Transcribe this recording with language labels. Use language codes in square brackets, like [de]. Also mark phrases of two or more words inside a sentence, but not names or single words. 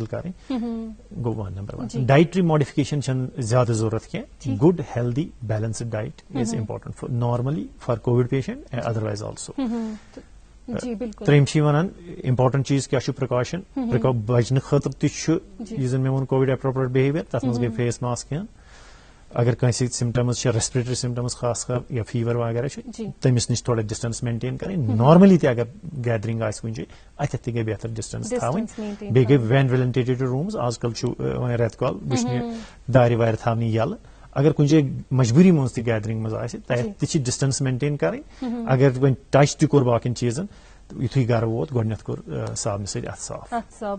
[ks] کَرٕنۍ گوٚو 1 نمبر 1 [en] dietary modification [ks] چھنہٕ زیادٕ ضروٗرت کینٛہہ [en] good healthy balanced diet is important normally for COVID patient otherwise also [ks] ترٛیٚیِم چھِ وَنان امپارٹنٹ چیٖز کیٛاہ چھُ پرٛکاشن بچنہٕ خٲطرٕ تہِ چھُ یُس زن مےٚ ووٚن [en] COVID appropriate behaviour [ks] تتھ منٛز گٔے [en] face mask [ks] ہٮ۪ون اگر کٲنٛسہِ سمٹمز چھِ [en] respiratory symptoms [ks] خاص کر یا فیور وغیرہ چھُ تٔمِس نِش تھوڑا [en] distance maintain [ks] کرٕنۍ نارملی تہِ اگر گیدرِنگ آسہِ کُنہِ جایہِ اتٮ۪تھ تہِ گٔے بہتر ڈسٹینس تھاوٕنۍ بیٚیہِ گٔے [en] well ventilated rooms [ks] آز کل چھُ وۄنۍ رٮ۪تہٕ کول وٕچھنہِ دارِ وارِ تھاونہِ یَلہٕ اگر کُنہِ جایہِ مجبوٗری منٛز تہِ گیدرِنگ منٛز آسہِ تتہِ تہِ چھِ [en] distance maintain [ks] کرٕنۍ اگر وۄنۍ ٹچ تہِ کوٚر باقین چیٖزن یُتھُے گرٕ ووت گۄڈٕنیتھ کوٚر صابنہِ سۭتۍ اتھ صاف